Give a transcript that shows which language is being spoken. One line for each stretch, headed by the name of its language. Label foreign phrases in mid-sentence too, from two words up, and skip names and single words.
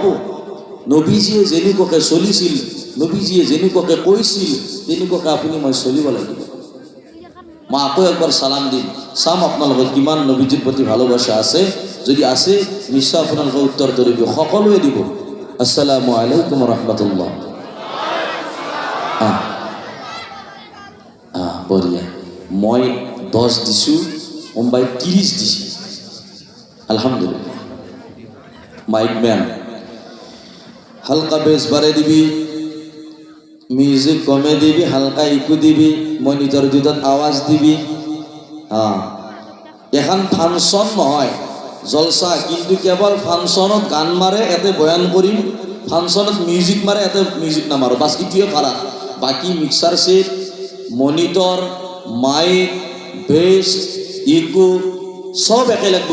Assamese: নবীজিয়ে যেনেকুৱাকৈ চলিছিল, নবীজিয়ে যেনেকুৱাকৈ কৈছিল, তেনেকুৱাকৈ আপুনি মই চলিব লাগিব। মই আকৌ একবাৰ সালাম দিম, চাম আপোনালোকৰ কিমান নবীজিৰ প্ৰতি ভালোবাসা আছে। যদি আছে নিশ্চয় আপোনালোকে উত্তৰ ধৰিব, সকলোৱে দিব।
Arabic: السلام عليكم رحمة الله. বঢ়িয়া।
Assamese: মই 10 দিছোঁ, মুম্বাই 30 দিছোঁ। আলহামদুলিল্লাহ।
Bangla: মাইক ম্যান হালকা বেশ বাড়ে দিবি, মিউজিক কমে দিবি, হালকা ইকু দিবি, মনিটর দুটাত আওয়াজ দিবি।
Assamese: এখন ফাংশন নহয়, জলসা। কিন্তু কেৱল ফাংশনত গান মাৰে, এতে বয়ান কৰিম। ফাংশনত মিউজিক মাৰে, এতে মিউজিক নামাৰো। বাছ ইটোৱে পাৰা। বাকী মিক্সাৰ সেট, মনিটৰ, মাইক, বেছ, ইকু সব একে লাগব।